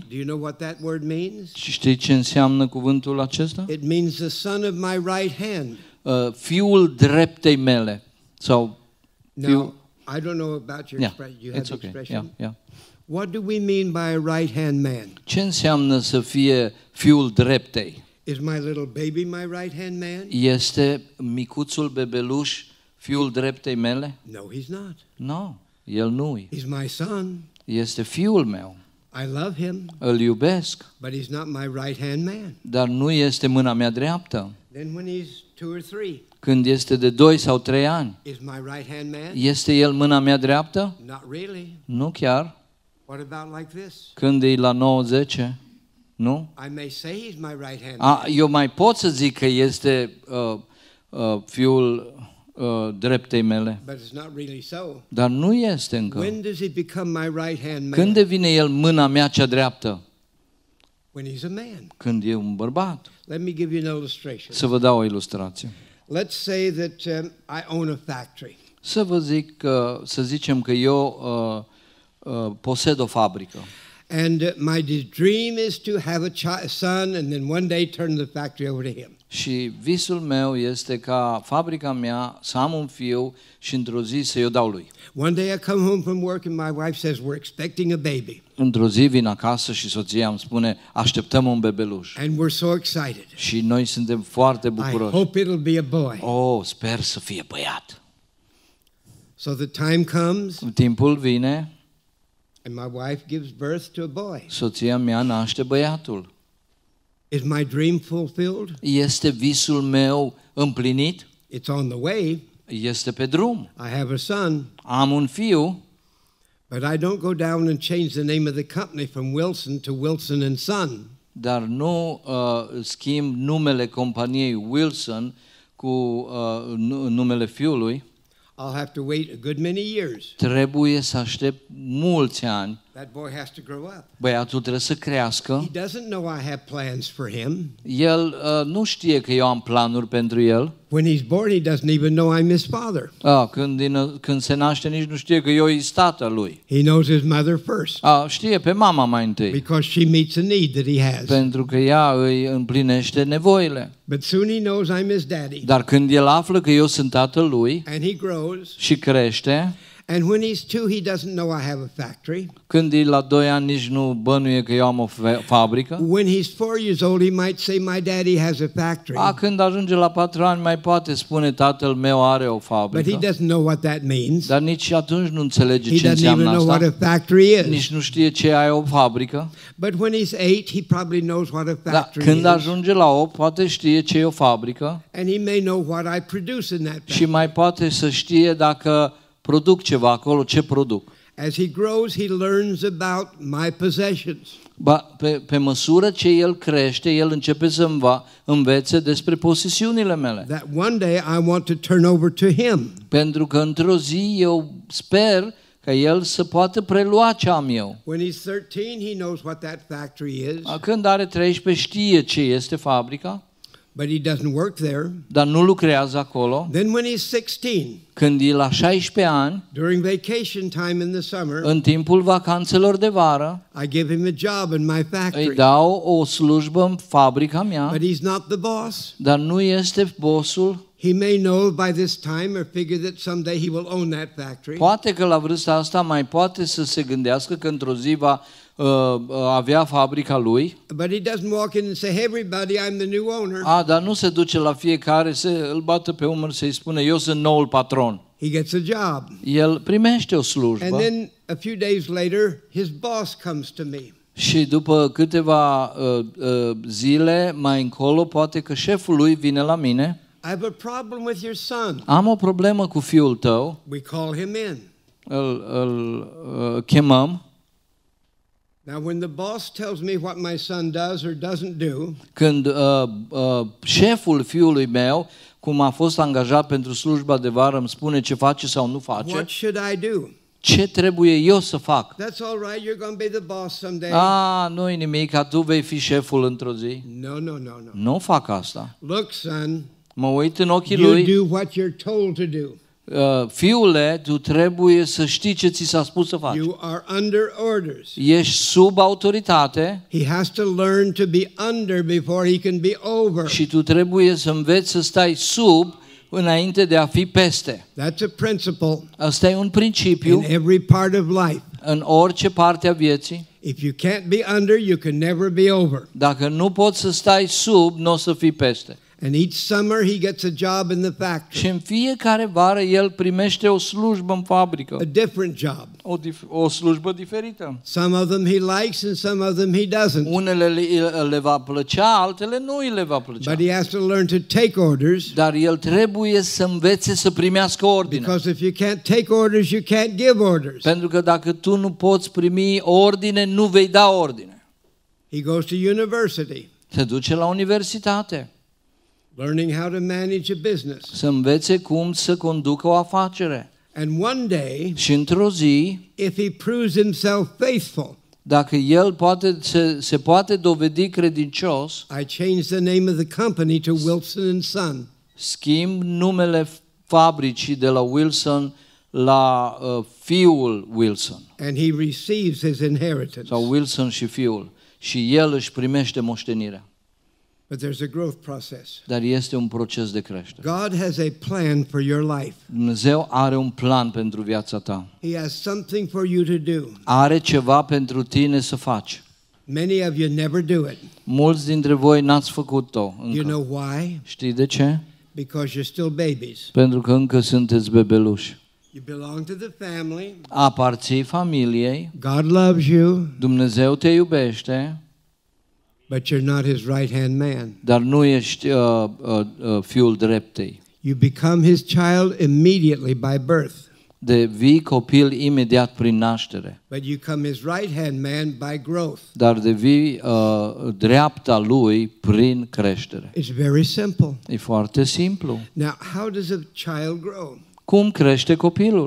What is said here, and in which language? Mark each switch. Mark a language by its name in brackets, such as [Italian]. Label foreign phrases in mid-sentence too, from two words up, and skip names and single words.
[English] do you know what that word means? [Romanian] Și știi ce înseamnă cuvântul acesta? [English] It means the son of my right hand. [Romanian] Fiul dreptei mele. Sau [English] Now, I don't know about your expression. You have It's the okay. expression? Yeah. What do we mean by a right-hand man? [Romanian] Ce înseamnă să fie fiul dreptei? [English] Is my little baby my right-hand man? [Romanian] Este micuțul bebeluș fiul dreptei mele? [English] No, he's not. [Romanian] Nu, el nu-i. [English] He's my son. [Romanian] Este fiul meu. [English] I love him, [Romanian] Îl iubesc, [English] but he's not my right-hand man. [Romanian] dar nu este mâna mea dreaptă. [English] Then when he's 2 or 3, [Romanian] Când este de 2 sau 3 ani, [English] is my right-hand man? [Romanian] este el mâna mea dreaptă? [English] Not really. [Romanian] Nu chiar. [English] What about like this? [Romanian] Când e la 9-10? Nu? [English] I may say he's my right-hand man. [Romanian] Eu mai pot să zic că este fiul dreptei mele, [English] But it's not really so. [Romanian] dar nu este încă. [English] When does he become my right-hand man? [Romanian] Când devine el mâna mea cea dreaptă? [English] When he's a man. [Romanian] Când e un bărbat. [English] Let me give you an illustration. [Romanian] Să vă dau o ilustrație. [English] Let's say that I own a factory. [Romanian] Să zicem că eu posed o fabrică. [English] And my dream is to have a son and then one day turn the factory over to him. [Romanian] Și visul meu este ca fabrica mea să am un fiu și într-o zi să eu dau lui. [English] One day I come home from work and my wife says we're expecting a baby. [Romanian] Într-o zi vin acasă și soția îmi spune așteptăm un bebeluș. [English] And we're so excited. [Romanian] Și noi suntem foarte [English] I [Romanian] bucuroși. [English] hope it'll be a boy. [Romanian] Oh, sper să fie băiat. [English] So the time comes [Romanian] Timpul vine, [English] and my wife gives birth to a boy. [Romanian] soția mea naște băiatul. [English] Is my dream fulfilled? [Romanian] Este visul meu împlinit? [English] It's on the way. [Romanian] Este pe drum. [English] I have a son. [Romanian] Am un fiu, [English] But I don't go down and change the name of the company from Wilson to Wilson and Son. [Romanian] dar nu schimb numele companiei Wilson cu numele fiului. [English] I'll have to wait a good many years. [Romanian] Trebuie să aștept mulți ani. [English] That boy has to grow up. [Romanian] Băiatul trebuie să crească. [English] He doesn't know I have plans for him. [Romanian] El nu știe că eu am planuri pentru el. [English] When he's born, he doesn't even know I'm his father. [Romanian] Când se naște nici nu știe că eu îi tatăl lui. [English] He knows his mother first [Romanian] Știe pe mama mai întâi. [English] because she meets a need that he has. [Romanian] Pentru că ea îi împlinește nevoile. [English] But soon he knows I'm his daddy. [Romanian] Dar când el află că eu sunt tatăl lui [English] And he grows. [Romanian] și crește, [English] And when he's 2, he doesn't know I have a factory. [Romanian] când e la 2 ani nici nu bănuie că eu am o fabrică. [English] When he's 4 years old, he might say, my daddy has a factory. [Romanian] Când ajunge la 4 ani mai poate spune tatăl meu are o [English] But he [Romanian] fabrică. [English] doesn't know what that means. [Romanian] Dar nici atunci nu înțelege [English] He [Romanian] ce [English] doesn't even [Romanian] înseamnă [English] know what [Romanian] asta. [English] a factory is. [Romanian] Nici nu știe ce e o fabrică. [English] But when he's 8, he probably knows what a [Romanian] Dar [English] factory [Romanian] când [English] is. [Romanian] ajunge la 8, poate știe ce e o fabrică [English] And he may know what I produce in that [Romanian] și [English] factory. [Romanian] mai poate să știe dacă produc ceva acolo, ce produc. [English] As he grows, he learns about my possessions. [Romanian] Pe măsură ce el crește, el începe să învețe despre posesiunile mele. [English] That one day I want to turn over to him. [Romanian] Pentru că într-o zi eu sper ca el să poată prelua ce am eu. [English] When he's 13, he knows what that factory is. [Romanian] Când are 13 știe ce este fabrica, [English] But he doesn't work there. [Romanian] dar nu lucrează acolo. [English] Then when he's 16, [Romanian] Când e la 16 ani, [English] during vacation time in the summer, [Romanian] în timpul vacanțelor de vară, [English] I give him a job in my [Romanian] îi [English] factory. [Romanian] dau o slujbă în fabrica mea, [English] But he's not the boss. [Romanian] dar nu este bossul. [English] He may know by this time or figure that someday he will own that factory. [Romanian] Poate că la vârsta asta mai poate să se gândească că într-o zi va avea fabrica lui. [English] But he doesn't walk in and say, hey everybody, I'm the new owner. [Romanian] Dar nu se duce la fiecare să îl bată pe umăr să-i spune eu sunt noul patron. [English] He gets a job. [Romanian] El primește o [English] And [Romanian] slujbă [English] then a few days later, his boss comes to me. [Romanian] și după câteva zile mai încolo poate că șeful lui vine la mine. [English] I have a problem with your son. [Romanian] Am o problemă cu fiul tău. [English] We call him in. [Romanian] Îl chemăm. [English] Now, when the boss tells me what my son does or doesn't do, [Romanian] Când șeful fiului meu, cum a fost angajat pentru slujba de vară, îmi spune ce face sau nu face, [English] what should I do? [Romanian] ce trebuie eu să fac? [English] That's all right. You're going to be the boss someday. [Romanian] Nu-i nimic, că tu vei fi șeful într-o zi. [English] No. [Romanian] Nu fac asta. [English] Look, son, [Romanian] Mă uit în ochii [English] you [Romanian] lui. [English] do what you're told to do. [Romanian] Fiule, tu trebuie să știi ce ți s-a spus să faci. [English] You are under orders. [Romanian] Ești sub autoritate [English] He has to learn to be under before he can be over. [Romanian] și tu trebuie să înveți să stai sub înainte de a fi peste. [English] That's a principle [Romanian] Asta e un principiu [English] in every part of life. [Romanian] în orice parte a vieții. [English] If you can't be under, you can never be over. [Romanian] Dacă nu poți să stai sub, nu o să fii peste. [English] And each summer he gets a job in the factory. [Romanian] Și în fiecare vară el primește o slujbă în fabrică. [English] A different job. [Romanian] O slujbă diferită. [English] Some of them he likes and some of them he doesn't. [Romanian] Unele le va plăcea, altele nu îi le va plăcea. [English] But he has to learn to take orders. [Romanian] Dar el trebuie să învețe să primească ordine. [English] Because if you can't take orders, you can't give orders. [Romanian] Pentru că dacă tu nu poți primi ordine, nu vei da ordine. [English] He goes to university. [Romanian] Se duce la universitate. [English] Learning how to manage a business. [Romanian] Să învețe cum să conducă o afacere. [English] And one day, [Romanian] Și într-o zi, [English] if he proves himself faithful, [Romanian] dacă el se poate dovedi credincios, [English] I changed the name of the company to Wilson and Son. [Romanian] schimb numele fabricii de la Wilson la fiul Wilson. [English] And he receives his inheritance. [Romanian] Sau Wilson și fiul. Și el își primește moștenirea. [English] But there's a growth process. [Romanian] Dar este un proces de creștere. [English] God has a plan for your life. [Romanian] Dumnezeu are un plan pentru viața ta. [English] He has something for you to do. [Romanian] Are ceva pentru tine să faci. [English] Many of you never do it. [Romanian] Mulți dintre voi n-ați făcut-o [English] You [Romanian] încă. [English] know why? [Romanian] Știi de ce? [English] Because you're still babies. [Romanian] Pentru că încă sunteți bebeluși. [English] You belong to the family. [Romanian] Aparții familiei. [English] God loves you, [Romanian] Dumnezeu te iubește, [English] but you're not his right-hand man. [Romanian] dar nu ești fiul dreptei. [English] You become his child immediately by birth, [Romanian] Devii copil imediat prin naștere, [English] but you become his right-hand man by growth. [Romanian] dar devii dreapta lui prin creștere. [English] It's very simple. [Romanian] E foarte simplu. [English] Now, how does a child grow? [Romanian] Cum crește copilul?